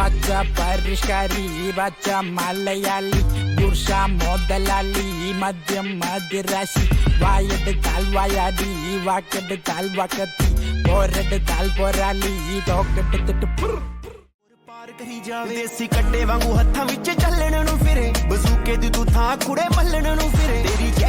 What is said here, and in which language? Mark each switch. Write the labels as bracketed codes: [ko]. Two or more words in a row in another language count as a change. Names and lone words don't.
[ml] പരിഷ്കാരി പച്ച മലയാളി പുരുഷ മുതലാളി മദ്യം മദിരാശി വായെടുത്താൽ വായാടി വാക്കെടുത്താൽ വാക്കത്തി പോരെടുത്താൽ പോരാളി തോക്കെടുത്തിട്ട് [pa] ਕਰੀ ਜਾਵੇ ਦੇਸੀ ਕੱਟੇ ਵਾਂਗੂ ਹੱਥਾਂ ਵਿੱਚ ਚੱਲਣ ਨੂੰ ਫਿਰੇ ਬਜ਼ੂਕੇ ਦੀ ਤੂੰ ਥਾਂ ਕੁੜੇ ਮੱਲਣ ਨੂੰ ਫਿਰੇ ਤੇਰੀ ਚਿਹਰੀ